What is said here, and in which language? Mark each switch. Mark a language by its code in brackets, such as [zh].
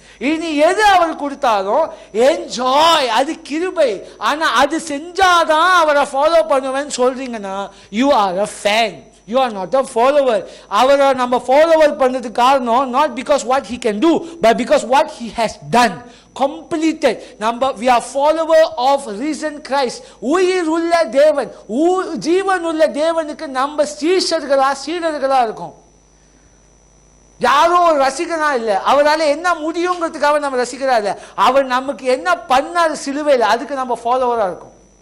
[ta] இனி எது அவர் கொடுத்தாலும் என்ஜாய், அது கிருபை. ஆனா அது செஞ்சாதான் அவரை ஃபாலோ பண்ணுவேன்னு சொல்றீங்கன்னா [en] You are a fan, you are not a follower. [ta] அவரை நம்ம ஃபாலோவர் பண்ணதுக்கு காரணம் [en] Not because what he can do, but because what he has done, completed. we are follower of risen Christ. [ta] உயிர் உள்ள தேவன், ஜீவன் உள்ள தேவனுக்கு நம்ம சீடர்களா இருக்கும். யாரோ ஒரு ரசிகனா இல்லை, அவரால் என்ன முடியுங்கிறதுக்காக நம்ம ரசிக்கிறா இல்லை, அவர் நமக்கு என்ன பண்ணாரு சிலுவையில், அதுக்கு நம்ம ஃபாலோவரா இருக்கும்.